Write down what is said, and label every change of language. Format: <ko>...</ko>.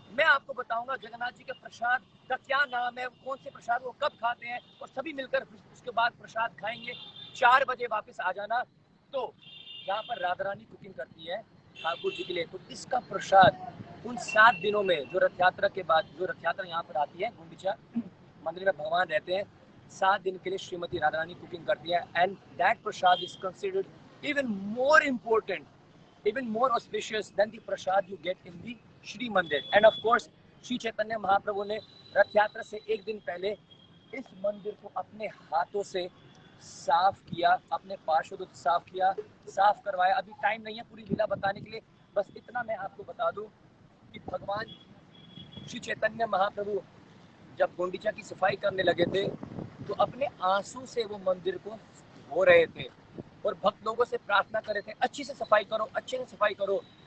<hi>मैं आपको बताऊंगा जगन्नाथ जी के प्रसाद का क्या नाम है, कौन से प्रसाद वो कब खाते हैं, और सभी मिलकर उसके बाद प्रसाद खाएंगे। 4 बजे वापस आ जाना। तो यहाँ पर राधा रानी कुकिंग करती है ठाकुर जी के लिए। तो इसका प्रसाद उन 7 दिनों में, जो रथ यात्रा के बाद, जो रथ यात्रा यहाँ पर आती है, गुंडीचा मंदिर में भगवान रहते हैं, 7 दिन के लिए श्रीमती राधा रानी कुकिंग करती है।</hi> <en>And that prasad is considered even more important, even more auspicious than the prasad you get in the Shri Mandir. And of course,</en> <hi>Shri Chaitanya Mahaprabhu ने रथ यात्रा से 1 दिन पहले इस मंदिर को अपने हाथों से साफ किया, अपने पार्षदों से साफ किया, साफ करवाया। अभी टाइम नहीं है पूरी लीला बताने के लिए, बस इतना मैं आपको बता दूं कि भगवान श्री चैतन्य महाप्रभु जब गुंडीचा की सफाई करने लगे थे, तो अपने आंसू से वो मंदिर को धो रहे थे और भक्त लोगों से प्रार्थना कर रहे थे, अच्छी से सफाई करो, अच्छे से सफाई करो।</hi>